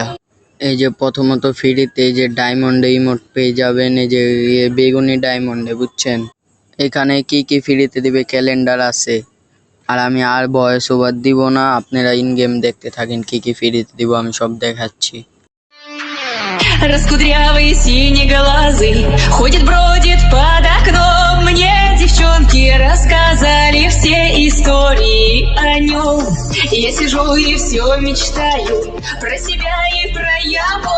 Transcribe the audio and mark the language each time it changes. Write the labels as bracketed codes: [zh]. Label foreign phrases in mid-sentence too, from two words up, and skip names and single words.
[bn] এই যে প্রথমত ফ্রিতে এই যে ডায়মন্ডে ইমোট পেয়ে যাবেন, এই যে বেগুনি ডায়মন্ডে, বুঝছেন। এখানে কি কি ফ্রিতে দিবে ক্যালেন্ডার আছে। আর আমি আর [en] voice over [bn] দিব না, আপনারা [en] in game [bn] দেখতে থাকেন কি কি ফ্রিতে দিব, আমি সব দেখাচ্ছি। [ru] Раскудрявый, синеглазый, ходит, бродит под окном. Мне девчонки рассказали все истории о нем. Я сижу и все мечтаю про себя и про его.